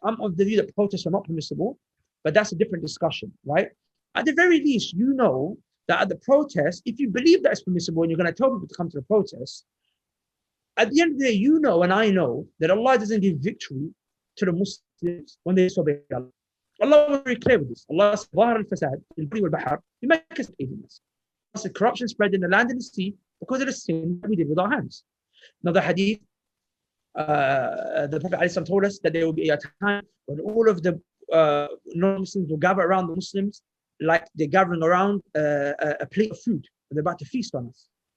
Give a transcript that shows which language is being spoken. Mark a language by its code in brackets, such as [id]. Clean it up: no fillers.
[en] I'm of the view that protests are not permissible, but that's a different discussion, right? At the very least, you know that at the protest, if you believe that it's permissible and you're going to tell people to come to the protest, At the end of the day, you know and I know that Allah doesn't give victory to the Muslims when they disobey Allah. Allah was very clear with this. [ar] Allah said, ظهر الفساد في البر والبحر بما كسبت أيدي الناس. [en] Allah said, corruption spread in the land and the sea because of the sin that we did with our hands. Another hadith, the Prophet ﷺ told us that there will be a time when all of the non-Muslims will gather around the Muslims like they're gathering around a plate of food and they're about to feast on us.